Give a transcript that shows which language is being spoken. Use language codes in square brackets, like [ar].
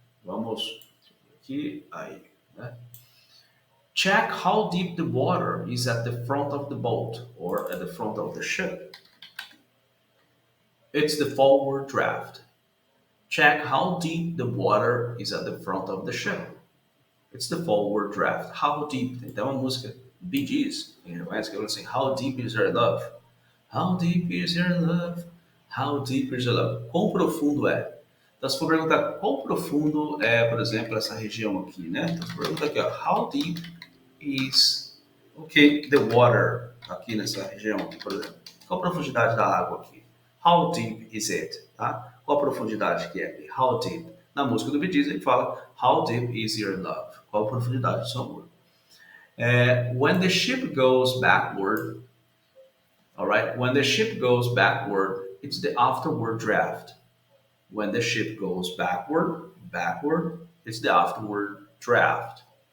[pt] Vamos aqui, aí, né? [en] Check how deep the water is at the front of the boat or at the front of the ship. It's the forward draft. Check how deep the water is at the front of the ship. It's the forward draft. How deep? [pt] Tem até uma música, Bee Gees, que eu assim, [en] How deep is your love? How deep is your love? How deep is your love? [pt] Quão profundo é? Então, se for perguntar quão profundo é, por exemplo, essa região aqui, né? Então, se pergunta aqui, ó, [en] How deep is, [pt] ok, [en] the water [pt] aqui nessa região, aqui, por exemplo. Qual a profundidade da água aqui? [en] How deep is it? [pt] Tá? Qual a profundidade que é aqui? [en] How deep? [pt] Na música do Bee Gees, ele fala [en] How deep is your love? [pt] Qual a profundidade do seu amor? [en] When the ship goes backward, all right, when the ship goes backward, it's the afterward draft. When the ship goes backward, it's the afterward draft.